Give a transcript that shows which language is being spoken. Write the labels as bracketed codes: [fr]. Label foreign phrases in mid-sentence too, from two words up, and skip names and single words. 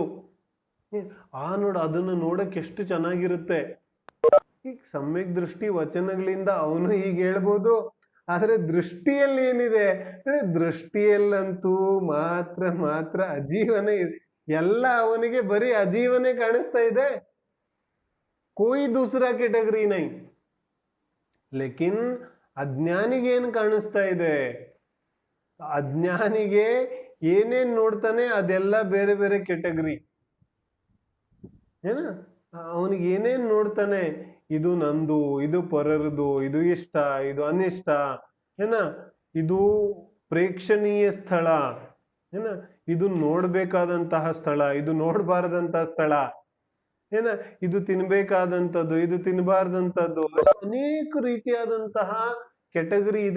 [kn] ನೋಡು ಅದನ್ನು ನೋಡಕ್ ಎಷ್ಟು ಚೆನ್ನಾಗಿರುತ್ತೆ. ಈಗ ಸಮ್ಯಕ್ ದೃಷ್ಟಿ ವಚನಗಳಿಂದ ಅವನು ಹೀಗೆ ಹೇಳ್ಬೋದು, ಆದ್ರೆ ದೃಷ್ಟಿಯಲ್ಲಿ ಏನಿದೆ, ದೃಷ್ಟಿಯಲ್ಲಂತೂ ಮಾತ್ರ ಅಜೀವನೇ ಇದೆ. ಎಲ್ಲ ಅವನಿಗೆ ಬರೀ ಅಜೀವನೇ ಕಾಣಿಸ್ತಾ ಇದೆ, [hi] कोई दूसरा कैटेगरी नहीं. [kn] ಲೇಕಿನ್ ಅಜ್ಞಾನಿಗೆ ಏನು ಕಾಣಿಸ್ತಾ ಇದೆ, ಅಜ್ಞಾನಿಗೆ ಏನೇನ್ ನೋಡ್ತಾನೆ ಅದೆಲ್ಲ ಬೇರೆ ಬೇರೆ ಕೆಟಗರಿ ಏನ. ಅವನಿಗೆ ಏನೇನ್ ನೋಡ್ತಾನೆ, ಇದು ನಂದು, ಇದು ಪರರದು, ಇದು ಇಷ್ಟ, ಇದು ಅನಿಷ್ಟ ಏನ, ಇದು ಪ್ರೇಕ್ಷಣೀಯ ಸ್ಥಳ ಏನ, ಇದು ನೋಡ್ಬೇಕಾದಂತಹ ಸ್ಥಳ, ಇದು ನೋಡ್ಬಾರದಂತಹ ಸ್ಥಳ ಏನ, ಇದು ತಿನ್ಬೇಕಾದಂಥದ್ದು, ಇದು ತಿನ್ಬಾರ್ದಂಥದ್ದು, ಅನೇಕ ರೀತಿಯಾದಂತಹ ಕೆಟಗರಿ ಇದೆ.